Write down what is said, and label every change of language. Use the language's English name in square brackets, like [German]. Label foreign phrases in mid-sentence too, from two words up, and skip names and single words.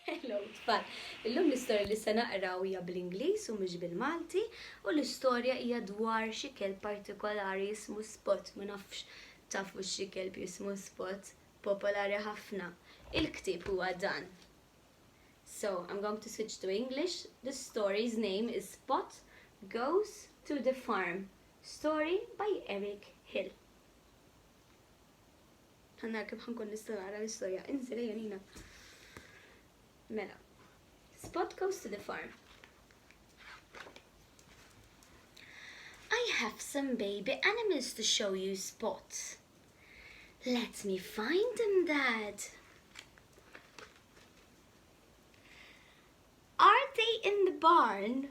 [Maltese] Hello, tfal. Illum l-istorja li se naqraw hija bl-Ingliż u mhux bil-Malti u l-istorja hija dwar xi kelb partikolari jismu Spot. Ma nafx tafu xi kelb jismu Spot, popolari ħafna. Il-ktieb huwa dan. [English] So, I'm going to switch to English. The story's name is Spot Goes to the Farm. Story by Eric Hill. [Maltese] Għanna kif ħankun nista' nara l-istorja. Inżel Janina. Mela. [English] Spot goes to the farm. I have some baby animals to show you, Spot. Let me find them, Dad. Are they in the barn?